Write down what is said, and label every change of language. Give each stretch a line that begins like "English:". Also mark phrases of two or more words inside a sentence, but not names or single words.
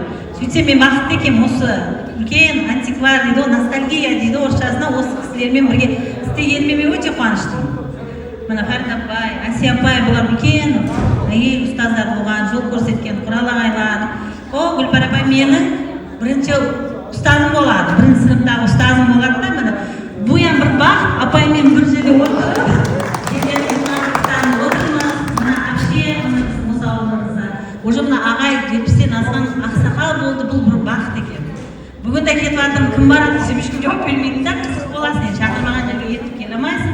Kazakh: Сөйтсем мен бақытты екенмін, осы үлкен антиквар дейді, ностальгия дейді орысшасына, осы кісілермен бірге істегеніме мен өте қуаныштымын. Мына Фәрид апай, Әсия апай, бұлар үлкен әйел ұстаздар болған, жол көрсеткен, Құрал ағайлар. Гүлпар апай менің бірінші ұстазым болады, бірінші сыныптағы ұстазым болады да, міне
Uzbek: bu ham bir baxt,
Kazakh: apayмен bir жерде отырып уже мына ағай 70-тен асқан ақсақал болды, бұл бір бақыт екен. Бүгін де кетіп жатырмын, кім барады десем ешкім жауап бермейді да, қызық боласың, енді шақырмаған жерге ертіп келе алмайсың.